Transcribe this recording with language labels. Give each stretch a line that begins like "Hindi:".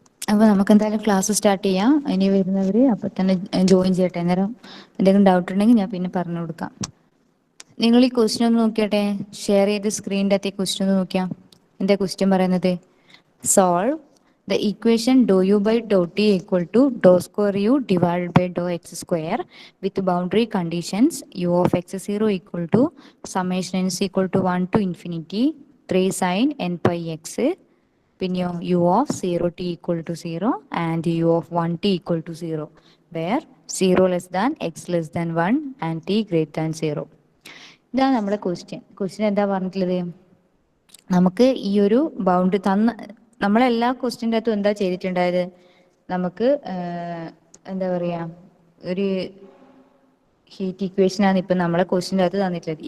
Malayalam: അപ്പൊ നമുക്ക് എന്തായാലും ക്ലാസ് സ്റ്റാർട്ട് ചെയ്യാം. ഇനി വരുന്നവര് അപ്പൊ തന്നെ ജോയിൻ ചെയ്യട്ടെ. അന്നേരം എന്തെങ്കിലും ഡൗട്ട് ഉണ്ടെങ്കിൽ ഞാൻ പിന്നെ പറഞ്ഞു കൊടുക്കാം. നിങ്ങൾ ഈ ക്വസ്റ്റ്യൻ ഒന്ന് നോക്കിയാട്ടെ, ഷെയർ ചെയ്ത് സ്ക്രീനിന്റെ അകത്ത് ക്വസ്റ്റ്യൻ ഒന്ന് നോക്കിയാ. എന്താ ക്വസ്റ്റ്യൻ പറയുന്നത്?
English: solve the equation dou u by dou t equal to dou square u divided by dou x square with boundary conditions u of x0 equal to summation n is equal to 1 to infinity 3 sin n pi x,
Malayalam: പിന്നെ
English: u of 0t equal to 0 and u of 1t equal to 0 where 0 less than x less than 1 and t greater than 0.
Malayalam: ഇതാണ് നമ്മുടെ question എന്താ പറഞ്ഞിട്ടുള്ളത്? നമുക്ക് ഈ ഒരു bound തന്ന നമ്മളെല്ലാ ക്വസ്റ്റ്യൻ്റെ അകത്തും എന്താ ചെയ്തിട്ടുണ്ടായത്? നമുക്ക് എന്താ പറയാ, ഒരു ഹീറ്റ് ഇക്വേഷൻ ആണ് ഇപ്പൊ നമ്മളെ ക്വസ്റ്റ്യൻ്റെ അകത്ത് തന്നിട്ടുള്ളത്.